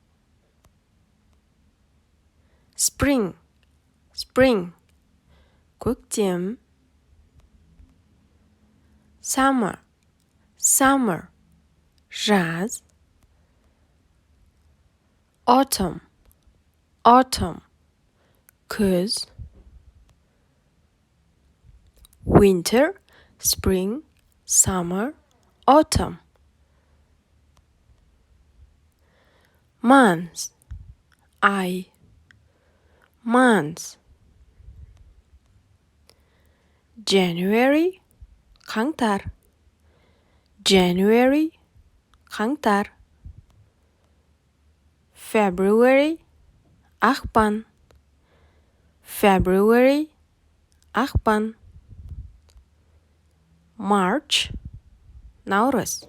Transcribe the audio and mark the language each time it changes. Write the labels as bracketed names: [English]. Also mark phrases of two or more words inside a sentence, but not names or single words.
[English] Spring, spring, көктем. Summer, summer, жаз. Autumn, autumn, күз. Winter, spring, summer, autumn. Months, ай. Months. January, [Kazakh] қаңтар. [English] January, қаңтар. February, ақпан. February, ақпан. March, наурыз.